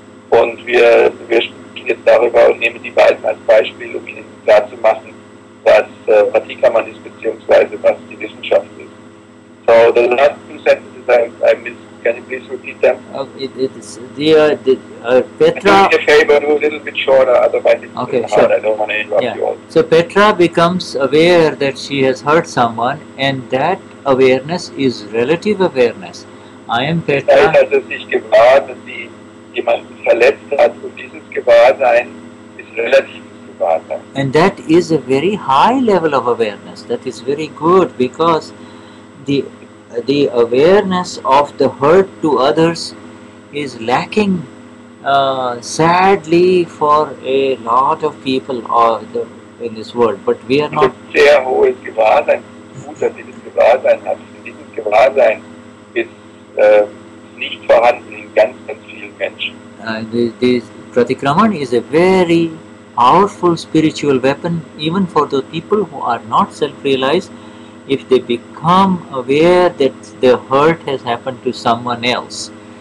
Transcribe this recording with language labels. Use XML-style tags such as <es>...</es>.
<de>Und wir sprechen jetzt darüber und nehmen die beiden als Beispiel, um ihnen klarzumachen, was Patrikaman ist, beziehungsweise was die Wissenschaft ist.</de> <en>So the last two sentences I missed. Can you please repeat them? It's Petra. Do me a favor, do a little bit shorter, otherwise it's okay, hard. Sure. I don't want to interrupt you all. So Petra becomes aware that she has hurt someone, and that awareness is relative awareness. I am Petra.</en> <de>Also sich gewahr, dass sie jemanden verletzt hat, und dieses Gewahrsein ist relativ Gewahrsein.</de> <en>And that is a very high level of awareness. That is very good, because the awareness of the hurt to others is lacking sadly for a lot of people in this world, but we are not.</en> <de>Sehr hohes Gewahrsein, gut, dass sie das Gewahrsein hat. Dieses Gewahrsein ist nicht vorhanden in ganz vielen Menschen.</de> <en>The Pratikraman is a very powerful spiritual weapon, even for the people who are not self-realized. If they become aware that the hurt has happened to someone else,</en>